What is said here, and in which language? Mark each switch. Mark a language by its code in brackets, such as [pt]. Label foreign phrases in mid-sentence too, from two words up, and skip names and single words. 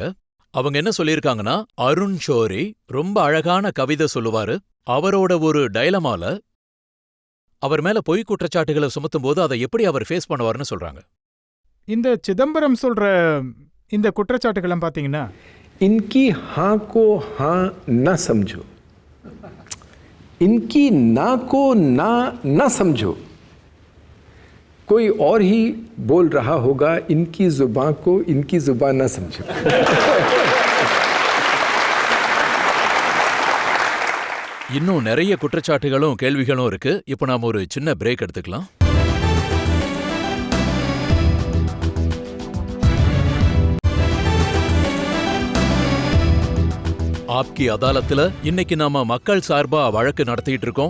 [ta] அவங்க என்ன சொல்லியிருக்காங்கன்னா, அருண் ஷோரி ரொம்ப அழகான கவிதை சொல்லுவாரு. அவரோட ஒரு டைலமால அவர் மேல பொய் குற்றச்சாட்டுகளை சுமத்தும் போது அதை எப்படி அவர் ஃபேஸ் பண்ணுவார்னு சொல்றாங்க. இந்த சிதம்பரம் சொல்ற இந்த குற்றச்சாட்டுகள் பாத்தீங்கன்னா, [hi] इनकी हाँ को हाँ न समझो, इनकी ना को ना न समझो. कोई और ही बोल रहा होगा, इनकी जुबान को इनकी जुबान न समझो. [ta] இன்னும் நிறைய குற்றச்சாட்டுகளும் கேள்விகளும் இருக்கு. இப்போ நாம ஒரு சின்ன பிரேக் எடுத்துக்கலாம். ஆப்கி அதாலத்துல இன்னைக்கு நாம மக்கள் சார்பா வழக்கு நடத்திட்டு இருக்கோம்.